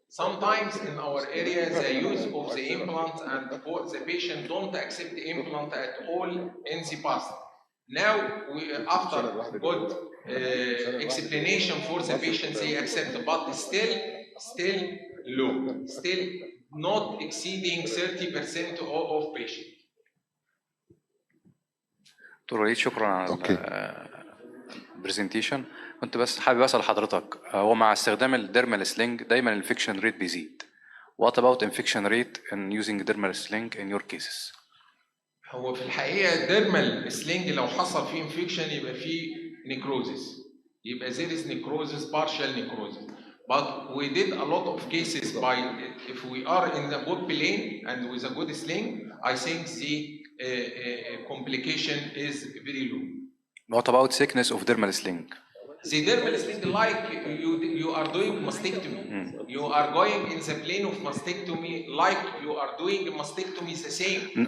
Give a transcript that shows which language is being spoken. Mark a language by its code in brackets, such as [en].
[en] Sometimes in our area the use of the implant and for the patient don't accept the implant at all in the past. Now after good explanation for the patient they accept, but still low, still not exceeding 30% of patients. [ar] دكتور وليد شكرا على البرزنتيشن. كنت بس حابب اسال حضرتك، هو مع استخدام الديرمال سلينج دايما الانفكشن ريت بيزيد. [en] What about infection rate in using dermal sling in your cases؟ [ar] هو في الحقيقه الديرمال سلينج لو حصل فيه انفكشن يبقى فيه نيكروزيس، يبقى [en] there is necrosis, partial necrosis. But we did a lot of cases by, if we are in the good plane and with a good sling, I think the complication is very low. What about thickness of dermal sling؟ The dermal sling, like you are doing mastectomy, you are going in the plane of mastectomy, like you are doing mastectomy the same.